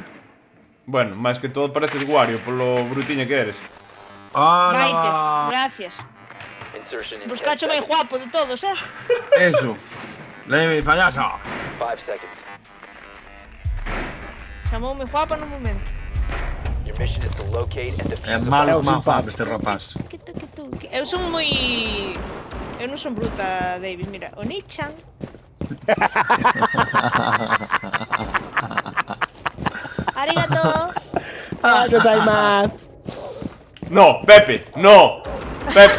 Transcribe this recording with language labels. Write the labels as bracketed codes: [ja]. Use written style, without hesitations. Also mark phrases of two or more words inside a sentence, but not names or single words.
[gl] Bueno, máis que todo pareces Wario polo brutiña que eres. Gaites. ¡Hala! Gracias. [en] Insertion in [gl] Pues [en] 10 [gl] cacho máis [en] seconds. [gl] guapo de todos, Eso. Leve, payasa. [en] 5 seconds. [gl] Chamoume guapa no momento. [en] Your mission is to locate and defuse [gl] É [en] the [gl] malo É que un má fama simpático. este rapaz. Eu son moi... Eu non son bruta, David. Mira, Oni-chan. [ja] Arigato. Ah, gozaimasu. [gl] No, Pepe, no. Pepe.